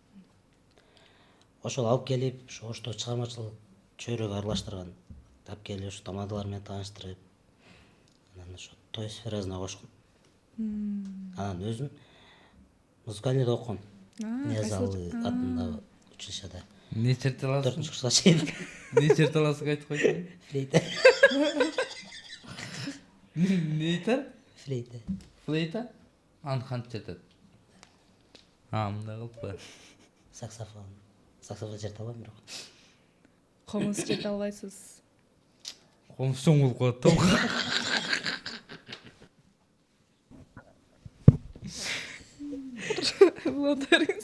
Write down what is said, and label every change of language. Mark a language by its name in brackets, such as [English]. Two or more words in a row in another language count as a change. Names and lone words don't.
[Kyrgyz] Ошол алып келип, ошто чыгармачылык чөйрөгө аралаштырган. Алып келип, ушу тамадалар менен тааныштырып, анан ошо той сферасына кошкон. Анан өзүм музыкальныйда окугам. Ниязалы атындагы училищеда. Не черт аласың? 4-курска чейин. Не черт аласың айтып койсоң? Флейта. Не айтар? Флейта. Флейта? Аны кантип чертет? Мындай кылып. Саксофон. Саксофон черте алам бирок. Комуз черте албайсыз. Комуз чоң болуп калат да. Благодарыңыз.